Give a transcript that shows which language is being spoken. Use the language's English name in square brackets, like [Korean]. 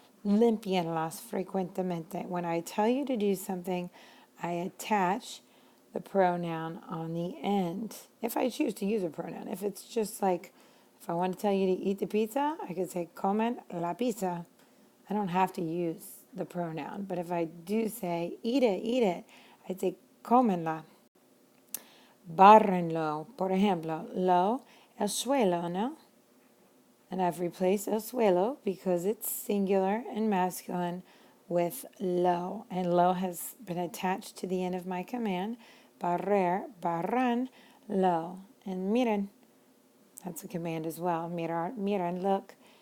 [Spanish] Limpienlas frecuentemente. [English] When I tell you to do something, I attach the pronoun on the end. If I choose to use a pronoun. If it's just like, if I want to tell you to eat the pizza, I could say [Spanish] comen la pizza. [English] I don't have to use the pronoun. But if I do say eat it, I'd say comenla. [Spanish] Bárrenlo. Por ejemplo, lo, el suelo, ¿no? [English] And I've replaced el suelo because it's singular and masculine with lo. And lo has been attached to the end of my command. Barrer, barran, lo. And miren, that's a command as well. Miren, look.